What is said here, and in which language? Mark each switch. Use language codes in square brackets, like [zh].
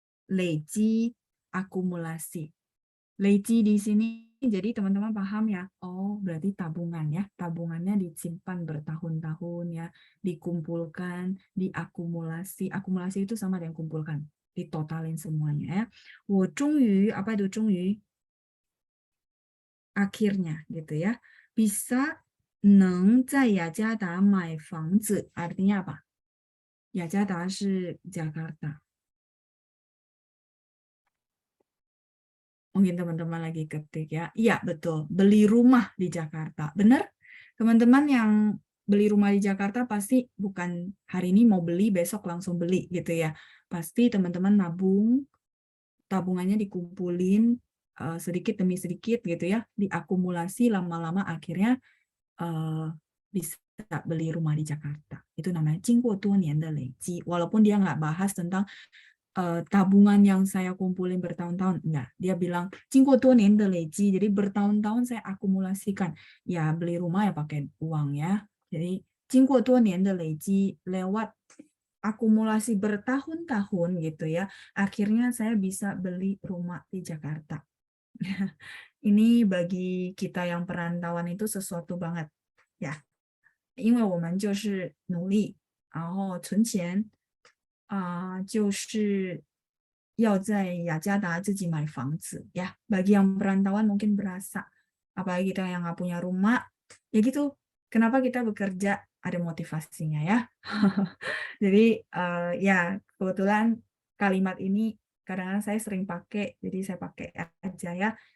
[id] 累积 akumulasi. Leiji di sini jadi teman-teman paham ya. Oh, berarti tabungan ya. Tabungannya disimpan bertahun-tahun ya, dikumpulkan, diakumulasi. Akumulasi itu sama dengan kumpulkan, ditotalin semuanya ya. [zh] 我终于 [id] apa itu 终于?Akhirnya gitu ya. Bisa [zh] 能在雅加达买房子 [id] artinya apa? [zh] 雅加达是 Jakarta. [id] Mungkin teman-teman lagi ketik ya. Iya, betul. Beli rumah di Jakarta. Benar? Teman-teman yang beli rumah di Jakarta pasti bukan hari ini mau beli, besok langsung beli gitu ya. Pasti teman-teman nabung, tabungannya dikumpulin sedikit demi sedikit gitu ya. Diakumulasi lama-lama akhirnya bisa beli rumah di Jakarta. Itu namanya [zh] 经过多年的累积. [id] Walaupun dia nggak bahas tentang tabungan yang saya kumpulin bertahun-tahun, enggak. Dia bilang [zh] 经过多年的累积, [id] jadi bertahun-tahun saya akumulasikan. Ya beli rumah ya pakai uang ya. Jadi [zh] 经过多年的累积 [id] lewat akumulasi bertahun-tahun gitu ya. Akhirnya saya bisa beli rumah di Jakarta. Ini bagi kita yang perantauan itu sesuatu banget ya. [zh] 因为我们就是努力，然后存钱就是要在雅加达自己买房子 [id] ya. Bagi yang perantauan mungkin berasa, apalagi kita yang nggak punya rumah, ya gitu. Kenapa kita bekerja? Ada motivasinya ya. Jadi ya kebetulan kalimat ini kadang-kadang saya sering pakai, jadi saya pakai aja ya.